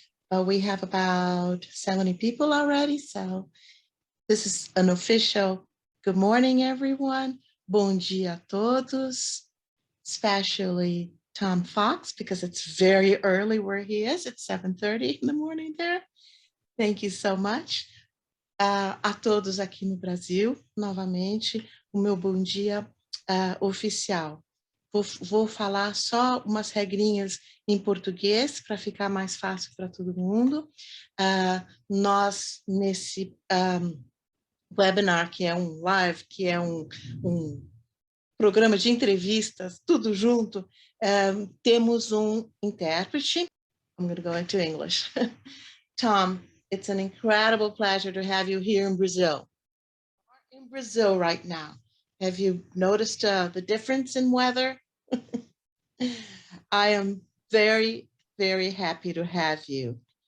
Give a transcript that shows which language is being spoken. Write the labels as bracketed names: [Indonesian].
[English] We have about 70 people already, so this is an official good morning, everyone. [Portuguese] Bom dia a todos, [English] especially Tom Fox, because it's very early where he is. It's 7:30 in the morning there. Thank you so much. [Portuguese] A todos aqui no Brasil, novamente, o meu bom dia oficial. Vou falar só umas regrinhas em português para ficar mais fácil para todo mundo. Nós, nesse webinar, que é um live, que é um programa de entrevistas, tudo junto, temos um intérprete. [English] I'm going to go into English. Tom, it's an incredible pleasure to have you here in Brazil. In Brazil right now. Have you noticed the difference in weather? I am very, very happy to have you.